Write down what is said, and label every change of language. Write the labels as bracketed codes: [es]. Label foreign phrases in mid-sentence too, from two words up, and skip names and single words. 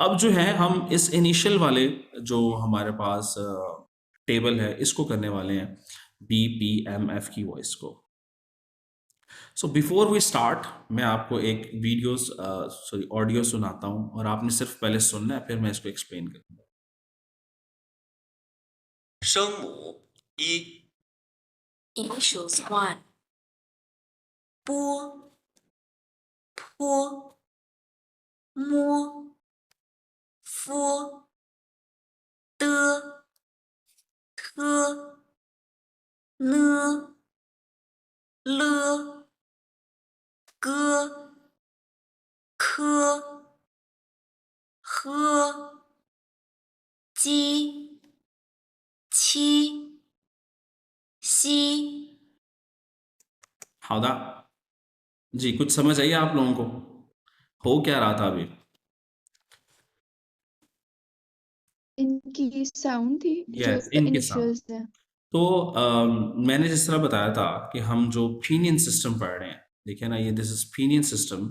[ur] اب جو ہے ہم اس انیشل والے جو ہمارے پاس ٹیبل ہے اس کو کرنے والے ہیں، بی پی ایم ایف کی وائس کو. [en] So before we start, [ur] میں آپ کو ایک آڈیو سناتا ہوں اور آپ نے صرف پہلے سننا ہے، پھر میں اس کو ایکسپلین کروں گا. [zh] 声母一 [en] Initials 1, [zh] 波坡摸夫的特呢了个科和鸡 七 西 [ur] 好的 جی، کچھ سمجھ آئی آپ لوگوں کو? ہو کیا رہا تھا ابھی? ان کی ساؤنڈ تھی جو یس، ان کے ساتھ. انیشلز ہے. تو میں نے جس طرح بتایا تھا کہ ہم جو پنین سسٹم پڑھ رہے ہیں، دیکھیے نا، یہ [en] this is Pinyin system.